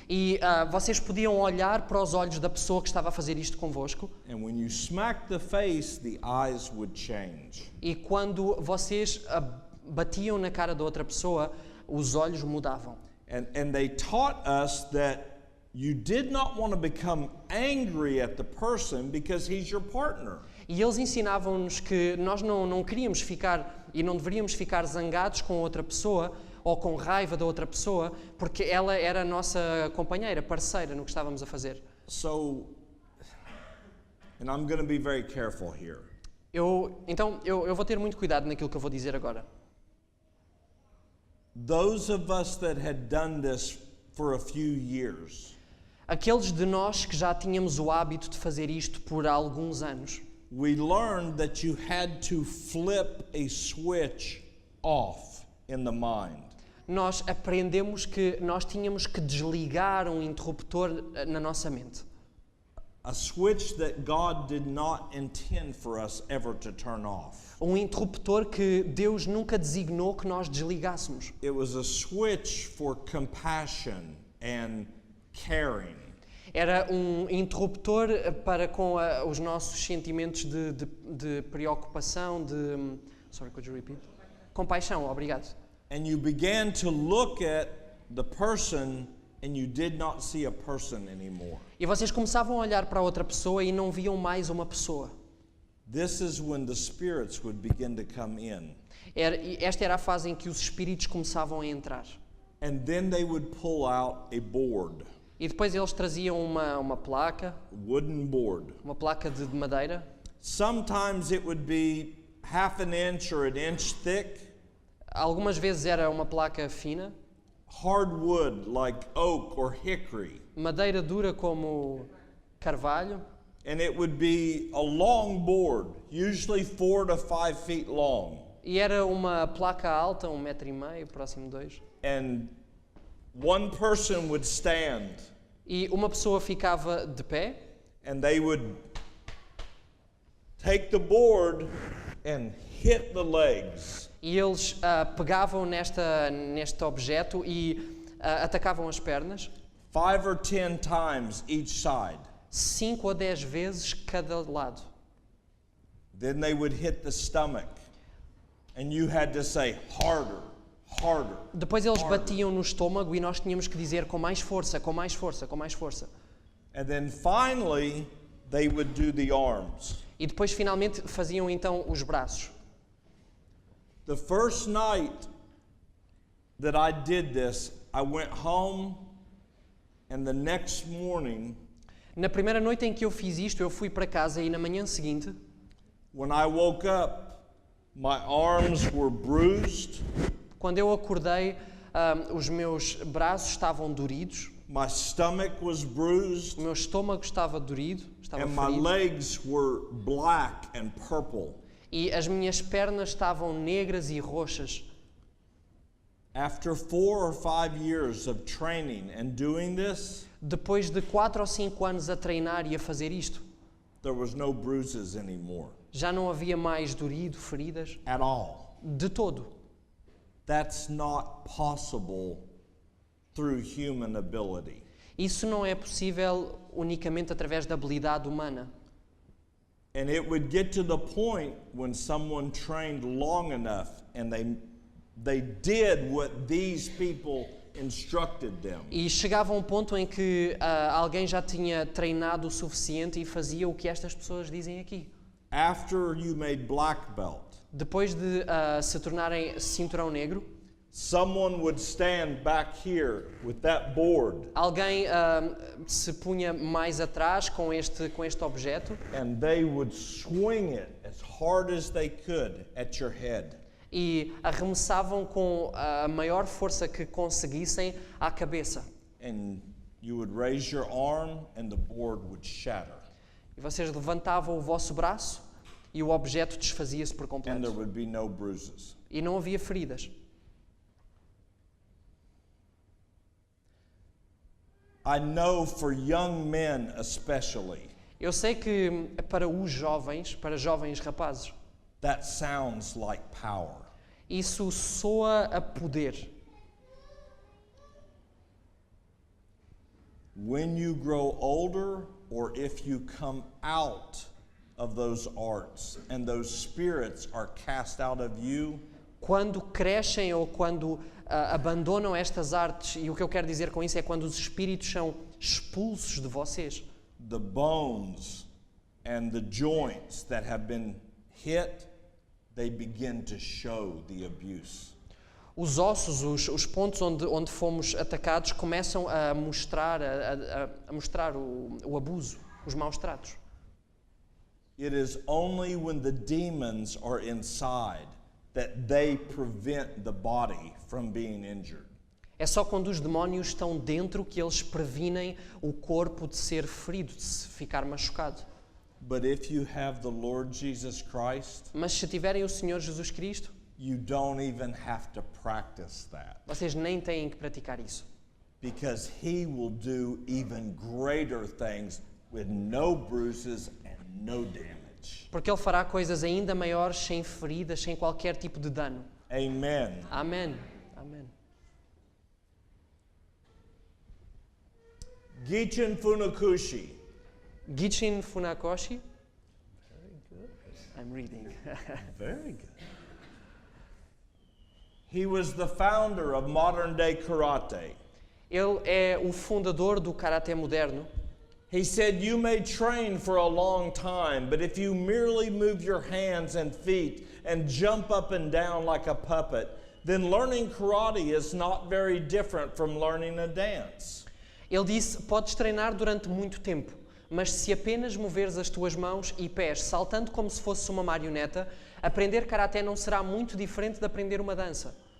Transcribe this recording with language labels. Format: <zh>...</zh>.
<pt>E vocês podiam olhar para os olhos da pessoa que estava a fazer isto convosco.</pt> <en>And when you smacked the face, the eyes would change.</en> <pt>E quando vocês batiam na cara da outra pessoa, os olhos mudavam.</pt> <en>And they taught us that you did not want to become angry at the person because he's your partner.</en> <pt>E eles ensinavam-nos que nós não queríamos ficar e não deveríamos ficar zangados com outra pessoa ou com raiva da outra pessoa, porque ela era a nossa companheira, parceira no que estávamos a fazer.</pt> <en>So, and I'm going to be very careful here.</en> <pt>Então eu vou ter muito cuidado naquilo que eu vou dizer agora.</pt> <en>Those of us that had done this for a few years,</en> <pt>Aqueles de nós que já tínhamos o hábito de fazer isto por alguns anos,</pt> <en>we learned that you had to flip a switch off in the mind.</en> <pt>nós aprendemos que nós tínhamos que desligar um interruptor na nossa mente.</pt> <en>A switch that God did not intend for us ever to turn off.</en> <pt>Um interruptor que Deus nunca designou que nós desligássemos.</pt> <en>It was a switch for compassion and caring.</en> <pt>Era um interruptor para com os nossos sentimentos de preocupação,</pt> <en>Sorry, could you repeat?</en> <pt>Compaixão, obrigado.</pt> <en>And you began to look at the person and you did not see a person anymore.</en> <pt>E vocês começavam a olhar para outra pessoa e não viam mais uma pessoa.</pt> <en>This is when the spirits would begin to come in.</en> <pt>Esta era a fase em que os espíritos começavam a entrar.</pt> <en>And then they would pull out a board,</en> <pt>E depois eles traziam uma placa,</pt> <en>wooden board.</en> <pt>uma placa de madeira.</pt> <en>Sometimes it would be half an inch or an inch thick,</en> <pt>Algumas vezes era uma placa fina,</pt> <en>hardwood like oak or hickory.</en> <pt>madeira dura como carvalho.</pt> <en>And it would be a long board, usually 4 to 5 feet long.</en> <pt>E era uma placa alta, 1,5 metros, próximo de 2.</pt> <en>And one person would stand</en> <pt>E uma pessoa ficava de pé</pt> <en>and they would take the board and hit the legs.</en> <pt>e eles pegavam neste objeto e atacavam as pernas</pt> <en>5 or 10 times each side.</en> <pt>5 a 10 vezes cada lado.</pt> <en>Then they would hit the stomach and you had to say harder, harder.</en> <pt>Depois eles</pt> <en>harder.</en> <pt>batiam no estômago e nós tínhamos que dizer com mais força, com mais força, com mais força.</pt> <en>And then finally they would do the arms.</en> <pt>E depois finalmente faziam então os braços.</pt> <en>The first night that I did this, I went home and the next morning</en> <pt>Na primeira noite em que eu fiz isto, eu fui para casa e na manhã seguinte,</pt> <en>when I woke up, my arms were bruised,</en> <pt>quando eu acordei, os meus braços estavam doridos,</pt> <en>my stomach was bruised,</en> <pt>o meu estômago estava dorido, estava</pt> <en>and my</en> <pt>ferido,</pt> <en>legs were black and purple.</en> <pt>e as minhas pernas estavam negras e roxas.</pt> <en>After 4 or 5 years of training and doing this,</en> <pt>Depois de 4 ou 5 anos a treinar e a fazer isto,</pt> <en>there was no bruises anymore.</en> <pt>Já não havia mais dorido, feridas,</pt> <en>at all.</en> <pt>de todo.</pt> <en>That's not possible through human ability.</en> <pt>Isso não é possível unicamente através da habilidade humana.</pt> <en>And it would get to the point when someone trained long enough and they did what these people instructed them.</en> <pt>E chegava a um ponto em que alguém já tinha treinado o suficiente e fazia o que estas pessoas dizem aqui.</pt> <en>After you made black belt,</en> <pt>Depois de se tornarem cinturão negro,</pt> <en>someone would stand back here with that board</en> <pt>alguém se punha mais atrás com este objeto</pt> <en>and they would swing it as hard as they could at your head.</en> <pt>e arremessavam com a maior força que conseguissem à cabeça.</pt> <en>And you would raise your arm and the board would shatter.</en> <pt>E vocês levantavam o vosso braço e o objeto desfazia-se por</pt> <en>And there</en> <pt>completo.</pt> <en>would be no bruises.</en> <pt>E não havia feridas.</pt> <en>I know for young men especially,</en> <pt>Eu sei que para os jovens, para jovens rapazes,</pt> <en>that sounds like power.</en> <pt>isso soa a poder.</pt> <en>When you grow older, or if you come out of those arts and those spirits are cast out of you,</en> <pt>Quando crescem ou quando abandonam estas artes, e o que eu quero dizer com isso é quando os espíritos são expulsos de vocês,</pt> <en>the bones and the joints that have been hit, they begin to show the abuse.</en> <pt>os ossos, os pontos onde fomos atacados começam a mostrar, a mostrar o abuso, os maus tratos.</pt> <en>It is only when the demons are inside that they prevent the body from being injured.</en> <pt>É só quando os demónios estão dentro que eles previnem o corpo de ser ferido, de se ficar machucado.</pt> <en>But if you have the Lord Jesus Christ,</en> <pt>Mas se tiverem o Senhor Jesus Cristo,</pt> <en>you don't even have to practice that,</en> <pt>vocês nem têm que praticar isso.</pt> <en>because He will do even greater things with no bruises and no damage.</en> <pt>Porque Ele fará coisas ainda maiores, sem feridas, sem qualquer tipo de dano.</pt> <en>Amen.</en> <pt>Amém. Amém.</pt> <en>Gichin Funakoshi. Gichin Funakoshi. I'm reading. Very good. He was the founder of modern day karate.</en> <pt>Ele é o fundador do Karaté moderno.</pt> <en>He said, you may train for a long time, but if you merely move your hands and feet and jump up and down like a puppet, then learning karate is not very different from learning a dance.</en> <pt>Ele disse, podes treinar durante muito tempo, mas se apenas moveres as tuas mãos e pés saltando como se fosse uma marioneta, aprender Karaté não será muito diferente de aprender uma dança.</pt>